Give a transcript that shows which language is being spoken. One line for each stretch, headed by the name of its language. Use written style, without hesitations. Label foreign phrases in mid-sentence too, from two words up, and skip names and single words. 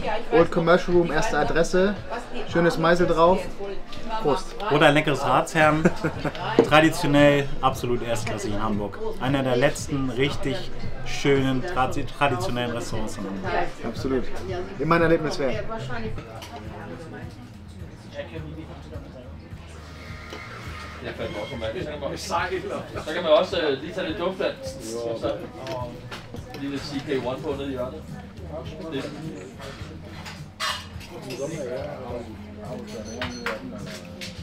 German: Old Commercial Room, erste Adresse. Schönes Meißel drauf. Prost. Oder ein leckeres Ratsherrn. Traditionell absolut erstklassig in Hamburg. Einer der letzten richtig schönen, traditionellen Restaurants in Hamburg. Absolut. Immer ein Erlebnis wert.
Danish: Så kan man også lige tage lidt duft af. Lige lidt CK1 på nede i hjørnet. Det.